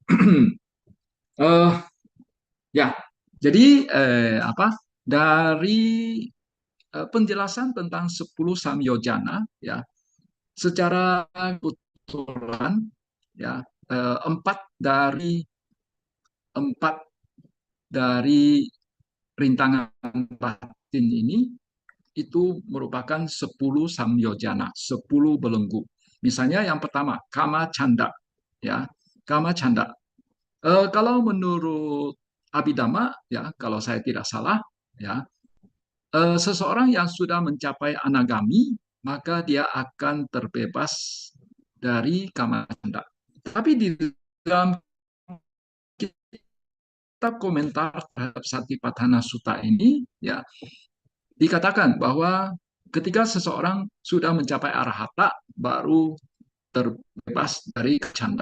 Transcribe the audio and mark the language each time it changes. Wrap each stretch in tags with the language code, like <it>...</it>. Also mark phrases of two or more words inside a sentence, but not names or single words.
<id>Ya, jadi dari penjelasan tentang 10 samyojana, ya, secara kebetulan, ya, empat dari rintangan batin ini itu merupakan 10 samyojana, 10 belenggu. Misalnya yang pertama,</id> <pi>kama canda, ya, kama canda.</pi> <id>Kalau menurut Abhidhamma, ya, kalau saya tidak salah, ya, seseorang yang sudah mencapai anagami, maka dia akan terbebas dari</id> <pi>kama canda.</pi> <id>Tapi di dalam kitab komentar terhadap Satipatthana Sutta ini, ya, dikatakan bahwa ketika seseorang sudah mencapai arahata, baru terbebas dari canda.</id>